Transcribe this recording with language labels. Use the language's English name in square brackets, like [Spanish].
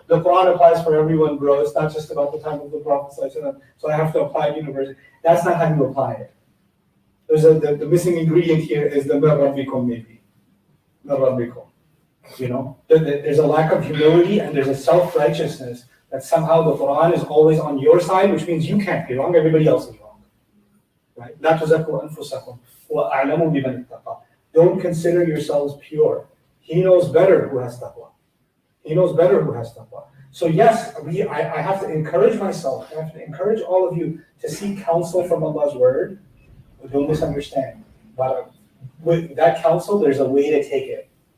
[English] The Quran applies for everyone, bro. It's not just about the time of the Prophet, so I have to apply it universally. That's not how you apply it. the missing ingredient here is the [Arabic] mir rabbikum [English] maybe. [Arabic] Mir rabbikum. [English] You know, there's a lack of humility and there's a self-righteousness that somehow the Quran is always on your side, which means you can't be wrong, everybody else is wrong. Right? [Arabic] لا تزكوا أنفسكم وأعلموا بمن اتقى. [English] Don't consider yourselves pure. He knows better who has taqwa. He knows better who has taqwa. So yes, I have to encourage myself, I have to encourage all of you to seek counsel from Allah's word. But don't misunderstand. But with that counsel, there's a way to take it.